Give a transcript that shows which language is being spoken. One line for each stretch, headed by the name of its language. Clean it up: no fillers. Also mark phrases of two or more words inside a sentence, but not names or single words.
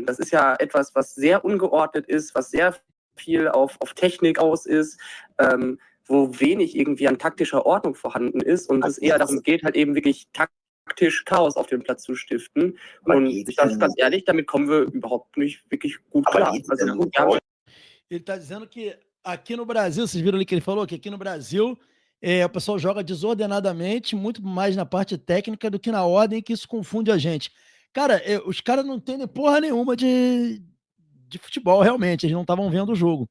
German: Das ist ja etwas, was sehr ungeordnet ist, was sehr viel auf Technik aus ist, wo wenig irgendwie an taktischer Ordnung vorhanden ist und es eher darum geht, halt eben wirklich taktisch Chaos auf dem Platz zu stiften. Und ich sage ganz ehrlich, damit kommen wir überhaupt nicht wirklich gut klar. Also,
Portuguese: Ele tá dizendo que aqui no Brasil, vocês viram ali que ele falou? Que aqui no Brasil o pessoal joga desordenadamente, muito mais na parte técnica do que na ordem, que isso confunde a gente. Cara, os caras não entendem porra nenhuma de futebol, realmente, eles não estavam vendo o jogo.